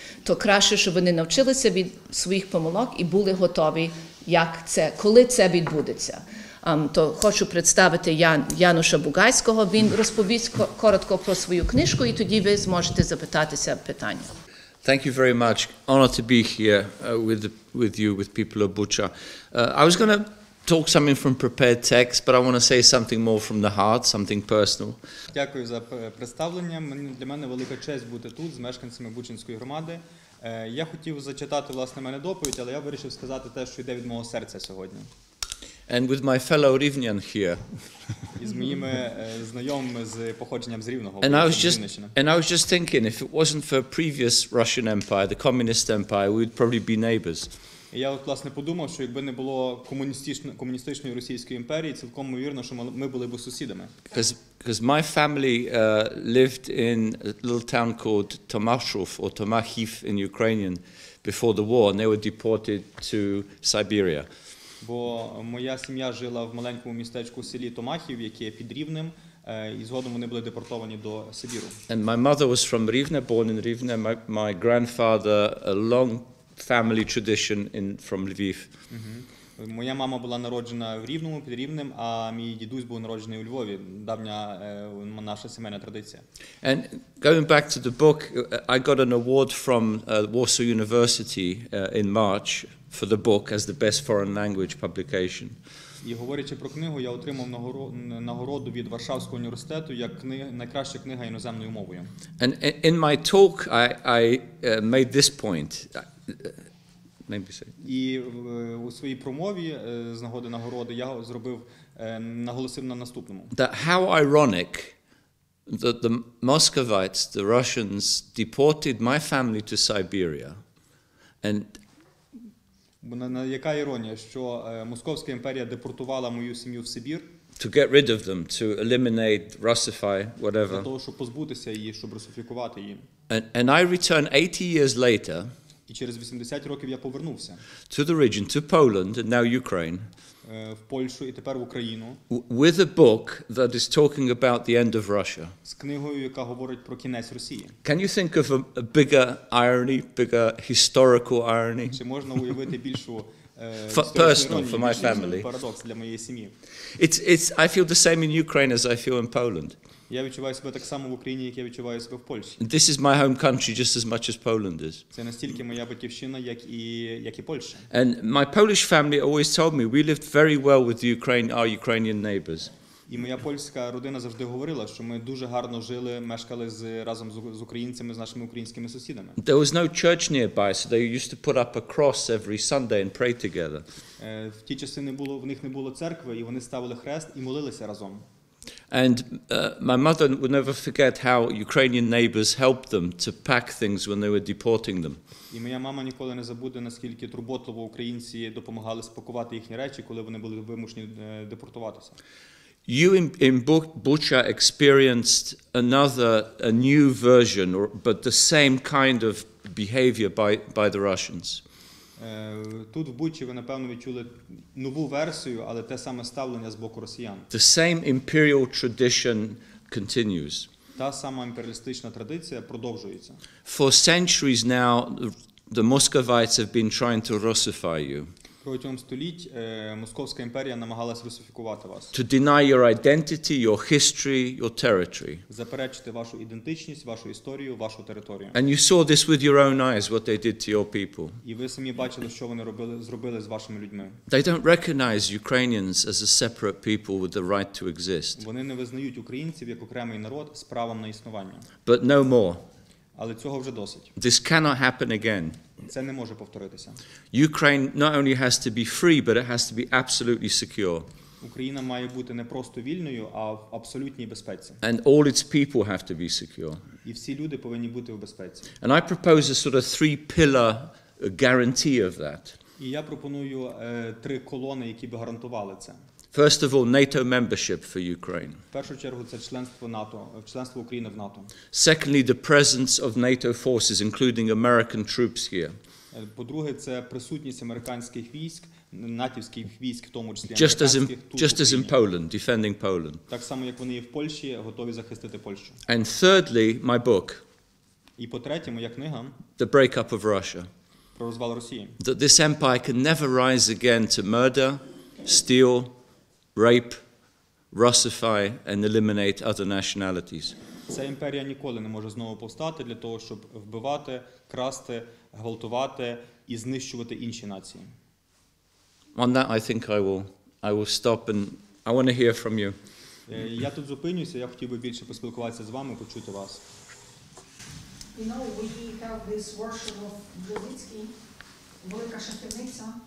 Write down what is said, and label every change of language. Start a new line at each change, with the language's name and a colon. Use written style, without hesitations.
Ukrainian: то краще, щоб вони навчилися від своїх помилок і були готові, коли це відбудеться. То хочу представити Януша Бугайського. Він розповість коротко про свою книжку, і тоді ви зможете запитатися питання.
English: Thank you very much. Honor to be here with you, with people of Bucha. I was going to talk something from prepared text, but I want to say something more from the heart, something personal.
Ukrainian: Дякую за представлення. Для мене велика честь бути тут з мешканцями Бучанської громади. Я хотів зачитати, власне, мене доповідь, але я вирішив сказати те, що йде від мого серця сьогодні.
English: And with my fellow Rivnian here.
Ukrainian: І з моїми знайомими з походженням з Рівного.
English: And I was just thinking, if it wasn't for a previous Russian Empire, the Communist Empire, we would probably be neighbors.
Ukrainian: І я власне подумав, що якби не було комуністичної Російської імперії, цілком ймовірно, що ми були б сусідами.
English: Because my family lived in a little town called Tomashov or Tomahiv in Ukrainian before the war, and they were deported to Siberia.
Ukrainian: Бо моя сім'я жила в маленькому містечку в селі Томахів, яке під Рівнем, і згодом вони були депортовані до Сибіру.
English: And my mother was from Rivne, born in Rivne. My grandfather, a long family tradition from Lviv.
Ukrainian: Моя мама була народжена в Рівному, під Рівнем, а мій дідусь був народжений у Львові. Давня наша сімейна традиція.
English: And going back to the book, I got an award from Warsaw University in March for the book as the best foreign language publication.
Ukrainian: І говорячи про книгу, я отримав нагороду від Варшавського університету як найкраща книга іноземною мовою.
English: And in my talk I made this point.
Ukrainian: І у своїй промові з нагоди нагороди я наголосив на наступному.
English: That how ironic that the Muscovites, the Russians, deported my family to Siberia, and
Ukrainian: яка іронія, що Московська імперія депортувала мою сім'ю в Сибір.
English: To get rid of them, to eliminate, Russify, whatever.
Ukrainian: Для того, щоб позбутися її, щоб русифікувати її.
English: And I returned 80 years later.
Ukrainian: І через 80 років я повернувся.
English: To the region, to Poland, and now Ukraine.
Ukrainian: В Польщу і тепер в Україну.
English: With a book that is talking about the end of Russia.
Ukrainian: З книгою, яка говорить про кінець Росії.
English: Can you think of a bigger irony, bigger historical irony?
Ukrainian: Чи можна уявити більшу
English: personal for my family?
Ukrainian: Парадокс для моєї сім'ї.
English: I feel the same in Ukraine as I feel in Poland.
Ukrainian: Я відчуваю себе так само в Україні, як я відчуваю себе в Польщі.
English: This is my home country just as much as Poland is.
Ukrainian: Це настільки моя батьківщина, як і Польща.
English: And my Polish family always told me we lived very well with our Ukrainian neighbors.
Ukrainian: І моя польська родина завжди говорила, що ми дуже гарно жили, мешкали разом з українцями, з нашими українськими сусідами.
English: There was no church nearby, so they used to put up a cross every Sunday and pray together.
Ukrainian: В ті часи в них не було церкви, і вони ставили хрест і молилися разом.
English: And my mother would never forget how Ukrainian neighbors helped them to pack things when they were deporting them.
Ukrainian: І моя мама ніколи не забуде, наскільки турботливо українці допомагали спакувати їхні речі, коли вони були вимушені депортуватися.
English: You in Bucha experienced a new version, but the same kind of behavior by the Russians.
Ukrainian: Тут в Бучі ви, напевно, відчули нову версію, але те саме ставлення з боку росіян.
English: The same imperial tradition continues.
Ukrainian: Та сама імперіалістична традиція продовжується.
English: For centuries now, the Muscovites have been trying to Russify you.
Ukrainian: Протягом століть Московська імперія намагалась русифікувати вас.
English: To deny your identity, your history, your territory.
Ukrainian: Заперечити вашу ідентичність, вашу історію, вашу територію.
English: And you saw this with your own eyes, what they did to your people.
Ukrainian: І ви самі бачили, що вони зробили з вашими людьми.
English: They don't recognize Ukrainians as a separate people with the right to exist.
Ukrainian: Вони не визнають українців як окремий народ з правом на існування.
English: But no more.
Ukrainian: Але цього вже досить.
English: This cannot happen again.
Ukrainian: Це не може повторитися.
English: Ukraine not only has to be free, but it has to be absolutely secure.
Ukrainian: Україна має бути не просто вільною, а в абсолютній безпеці.
English: And all its people have to be secure.
Ukrainian: І всі люди повинні бути в безпеці.
English: And I propose a sort of three-pillar guarantee of that.
Ukrainian: І я пропоную 3 колони, які б гарантували це.
English: First of all, NATO membership for Ukraine.
Ukrainian: В першу чергу це членство НАТО, членство України в НАТО.
English: Secondly, the presence of NATO forces, including American troops here.
Ukrainian: По-друге, це присутність американських військ, натівських військ, в тому числі американських тут в Україні.
English: Just as in Poland, defending Poland.
Ukrainian: Так само, як вони є в Польщі, готові захистити Польщу.
English: And thirdly, my book.
Ukrainian: І по-третє, моя книга
English: The Breakup of Russia.
Ukrainian: про розвал Росії.
English: That this empire can never rise again to murder, steal, rape, Russify and eliminate other nationalities.
Ukrainian: Ця імперія ніколи не може знову повстати для того, щоб вбивати, красти, гвалтувати і знищувати інші нації.
English: On that, I think I will stop, and I want to hear from you.
Ukrainian: Я тут зупинюся, я хотів би більше поспілкуватися з вами, почути вас.
English: You know, we have this worship of Buгайський,
Ukrainian: велика шахівниця,